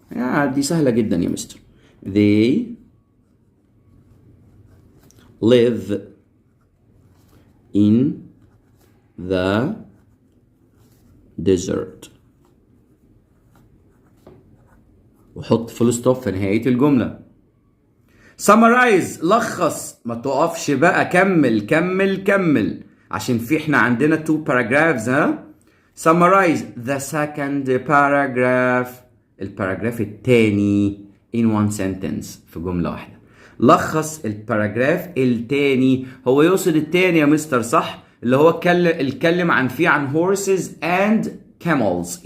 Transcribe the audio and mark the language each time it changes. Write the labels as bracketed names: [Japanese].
[Arabic] يعني دي سهلة جدا يا مستر. [English] they live in the desert. [Arabic] وحط فول ستوب في نهاية الجملة. summarize لخص، ما تقفش بقى، كمل كمل كمل، عشان في احنا عندنا [English] 2 paragraphs. ها summarize the second paragraph، [Arabic] الباراجراف الثاني [English] in one sentence، [Arabic] في جملة واحدة. لخص الباراجراف الثاني. هو يقصد الثاني يا مستر صح؟ اللي هو اتكلم عن فيه عن [English] horses and camels.